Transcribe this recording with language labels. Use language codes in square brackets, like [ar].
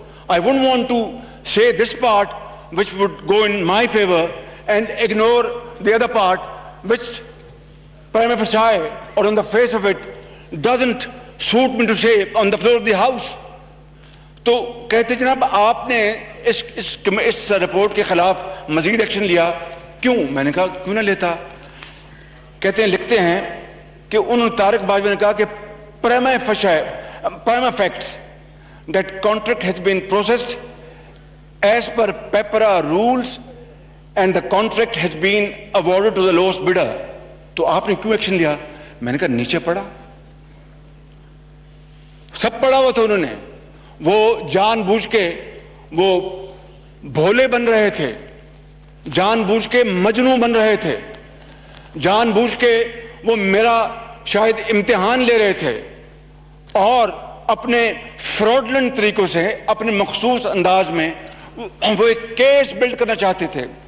[en] I wouldn't want to say this part which would go in my favor and ignore the other part which prima facie or on the face of it doesn't suit me to say on the floor of the house. [ur] تو کہتے جناب آپ نے اس report کے خلاف مزید action لیا کیوں؟ میں نے کہا کیوں نہ لیتا. کہتے ہیں لکھتے ہیں کہ انہوں نے طارق باجوہ نے کہا کہ [en] prima facts that contract has been processed as per PEPRA rules and the contract has been awarded to the lowest bidder. [ur] تو آپ نے کیوں ایکشن لیا؟ میں نے کہا نیچے پڑا, سب پڑا ہوا تھا. انہوں نے وہ جان بوجھ کے وہ بھولے بن رہے تھے, جان بوجھ کے مجنوں بن رہے تھے, جان بوجھ کے وہ میرا شاید امتحان لے رہے تھے, اور اپنے فراڈلنٹ طریقوں سے اپنے مخصوص انداز میں وہ ایک کیس بلڈ کرنا چاہتے تھے.